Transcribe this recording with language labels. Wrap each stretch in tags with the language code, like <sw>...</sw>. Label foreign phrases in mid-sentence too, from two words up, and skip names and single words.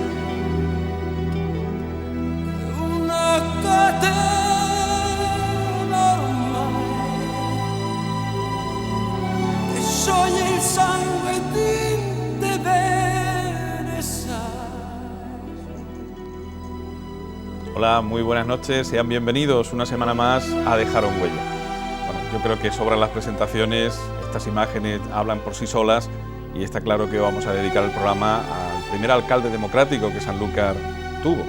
<it>che una catena ormai che scioglie il sangue di te bene sai.</it> <es>Hola, muy buenas noches, sean bienvenidos una semana más a Dejaron Huella. Bueno, yo creo que sobran las presentaciones, estas imágenes hablan por sí solas y está claro que vamos a dedicar el programa al primer alcalde democrático que Sanlúcar tuvo.</es>